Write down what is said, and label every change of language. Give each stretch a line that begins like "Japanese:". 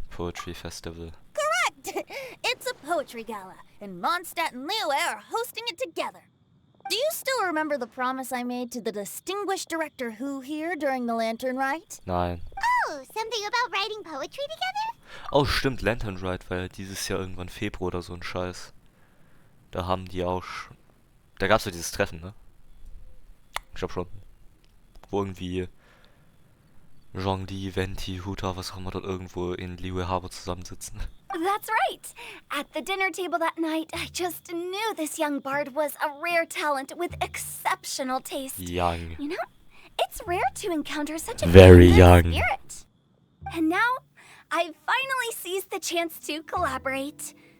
English: Poetry Festival. Correct! It's a poetry gala, and Mondstadt and Liyue are hosting it together. Do you still remember the promise I made to the distinguished director Hu here during the lantern rite?
German: Nein.
English: Oh, something about writing poetry together?
German: Oh, stimmt, Lantern Ride war ja dieses Jahr irgendwann Februar oder so ein Scheiß. Da haben die auch schon... Da gab's ja dieses Treffen, ne? Ich glaub schon. Wo irgendwie Zhongli, Venti, Hu Tao, was auch immer dort irgendwo in Liyue Habe zusammensitzen.
English: That's right. At the dinner table that night, I just knew this young bard was a rare talent with exceptional taste. Young. You know, it's rare to encounter such a Very kindred young. spirit. And now, I've finally seized the chance to collaborate.